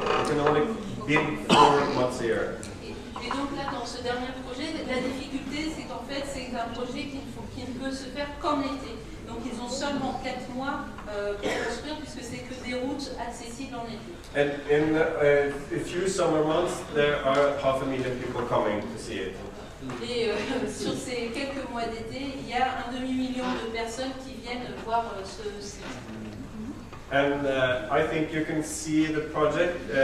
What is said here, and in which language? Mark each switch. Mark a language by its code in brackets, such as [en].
[en] You can only build 4 months a year. [fr] Et donc là, dans ce dernier projet, la difficulté, c'est qu'en fait, c'est un projet qui ne peut se faire qu'en été. Donc ils ont seulement 4 mois pour construire, puisque c'est que des routes accessibles en été. [en] And in a few summer months, there are 500,000 people coming to see it. [fr] Et sur ces quelques mois d'été, il y a 1,5 million de personnes qui viennent voir ce site. [en] And I think you can see the project.